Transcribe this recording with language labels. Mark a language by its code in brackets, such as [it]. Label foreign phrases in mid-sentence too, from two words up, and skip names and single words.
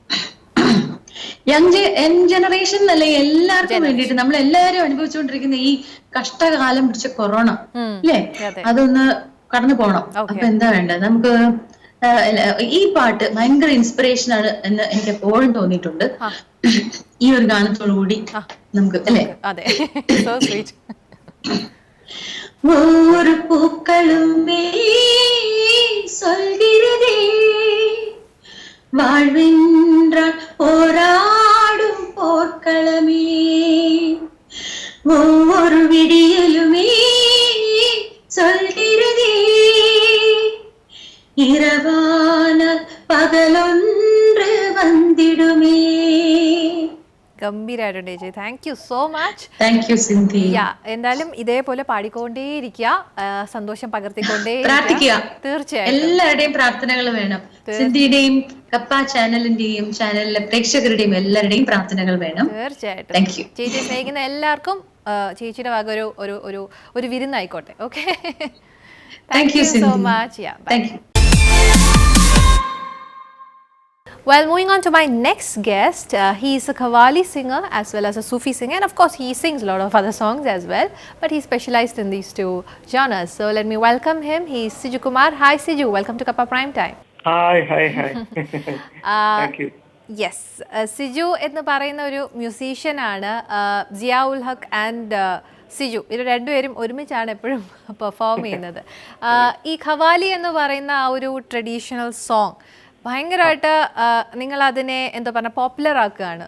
[en] young generation [ml] അല്ലെ എല്ലാവർക്കും വേണ്ടിയിട്ട്, നമ്മൾ എല്ലാവരും അനുഭവിച്ചുകൊണ്ടിരിക്കുന്ന ഈ കഷ്ടകാലം പിടിച്ച കൊറോണ അല്ലേ, അതൊന്ന് കടന്നു പോണം. അപ്പൊ എന്താ വേണ്ടത്? നമുക്ക് ഈ പാട്ട് ഭയങ്കര ഇൻസ്പിറേഷൻ ആണ് എന്ന് എനിക്ക് എപ്പോഴും തോന്നിയിട്ടുണ്ട്. ഈ ഒരു ഗാനത്തോടു കൂടി നമുക്ക് അല്ലേ? അതെ, [ta] ஒரு பூக்களுமே சொல்கிறதே வாழ்வென்றால் போராடும் போர்க்களமே, ஒவ்வொரு விடியலுமே சொல்கிறதே இரவான பகலொன்று வந்திடுமே. [ml] ഗംഭീരമായിട്ടുണ്ട് ചേച്ചി, [en] thank you so much. thank you സിന്ധിയ. [ml] എന്തായാലും ഇതേപോലെ പാടിക്കൊണ്ടേയിരിക്കുക, സന്തോഷം പകർത്തിക്കൊണ്ടേ പ്രാർത്ഥിക്കുക. തീർച്ചയായും എല്ലാവരുടെയും പ്രാർത്ഥനകൾ വേണം. സിന്ധിയുടെയും കപ്പ ചാനലിന്റെയും ചാനലിലെ പ്രേക്ഷകരുടെയും എല്ലാവരുടെയും പ്രാർത്ഥനകൾ വേണം. തീർച്ചയായിട്ടും. [en] thank you. [ml] ചേച്ചി സ്നേഹിക്കുന്ന എല്ലാവർക്കും ചേച്ചിയുടെ വക ഒരു വിരുന്നായിക്കോട്ടെ. ഓക്കെ, [en] thank you so much. thank you. Well, moving on to my next guest, he is a Qawwali singer as well as a Sufi singer, and of course he sings a lot of other songs as well, but he specialized in these 2 genres. So let me welcome him. He is Siju Kumar. Hi Siju, welcome to Kappa Prime Time. Hi. Thank you. [ml] Yes, Siju എന്ന് പറയുന്ന ഒരു മ്യൂസീഷ്യൻ ആണ്. സിയ ഉൽ ഹക്ക് ആൻഡ് സിജു ഇവർ രണ്ടുപേരും ഒരുമിച്ചാണ് എപ്പോഴും പെർഫോം ചെയ്യുന്നത്. ഈ ഖവാലി എന്ന് പറയുന്ന ആ ഒരു [en] traditional song [ml] ഭയങ്കരമായിട്ട് നിങ്ങൾ അതിനെ എന്താ പറയുക പോപ്പുലർ ആക്കുകയാണ്.